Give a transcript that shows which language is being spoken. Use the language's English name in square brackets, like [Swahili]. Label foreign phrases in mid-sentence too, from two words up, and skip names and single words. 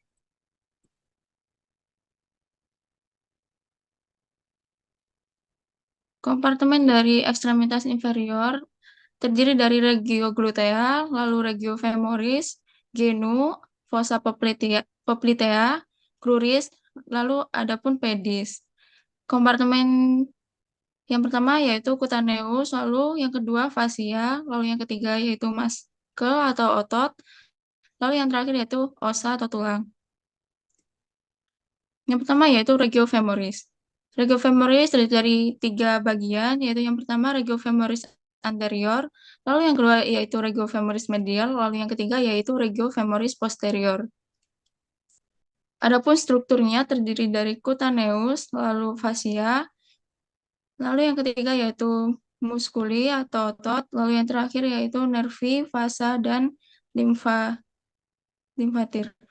[Indonesian] Kompartemen dari ekstremitas inferior terdiri dari [Latin] regio glutea, [Indonesian] lalu [Latin] regio femoris, genu, fossa poplitea, cruris, [Indonesian] lalu adapun pedis. Kompartemen yang pertama yaitu cutaneus, lalu yang kedua fascia, lalu yang ketiga yaitu muscle atau otot, lalu yang terakhir yaitu ossa atau tulang. Yang pertama yaitu [Latin] regio femoris. Regio femoris [Indonesian] terdiri dari tiga bagian, yaitu yang pertama [Latin] regio femoris anterior, [Indonesian] lalu yang kedua yaitu [Latin] regio femoris medial, [Indonesian] lalu yang ketiga yaitu [Latin] regio femoris posterior. [Indonesian] Adapun strukturnya terdiri dari cutaneus, lalu fascia, lalu yang ketiga yaitu musculi atau otot, lalu yang terakhir yaitu [Latin] nervi, vasa, [Indonesian] dan limfatir.